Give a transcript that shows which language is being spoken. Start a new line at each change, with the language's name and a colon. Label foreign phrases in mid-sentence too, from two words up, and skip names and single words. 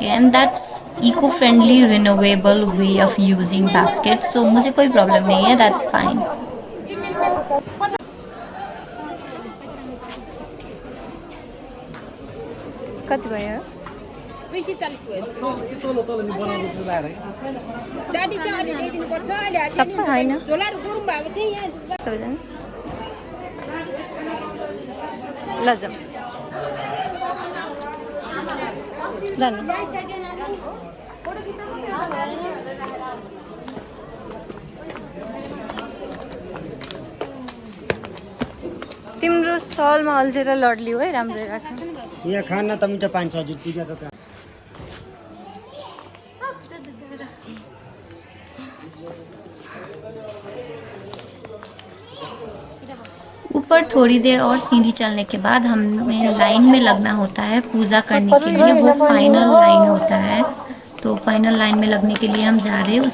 English: And that's eco friendly renewable way of using basket.
Hindi: सो मुझे कोई प्रॉब्लम नहीं है,
English: that's fine.
Nepali: कति भयो? 240 भयो। चप्पल होइन सबैजना सबैजना ल जाऊ जानु। तिम्रो स्टलमा अल्झेर लड्लियो है, राम्रै राख। यहाँ खाना त मिठो पाइन्छ हजुर, पूजा त त्यहाँ।
Hindi: ऊपर थोड़ी देर और सीढ़ी चलने के बाद हमें लाइन में लगना होता है पूजा करने के लिए। वो
English: final line
Hindi: होता है, तो
English: final line
Hindi: में लगने के लिए हम जा रहे हैं।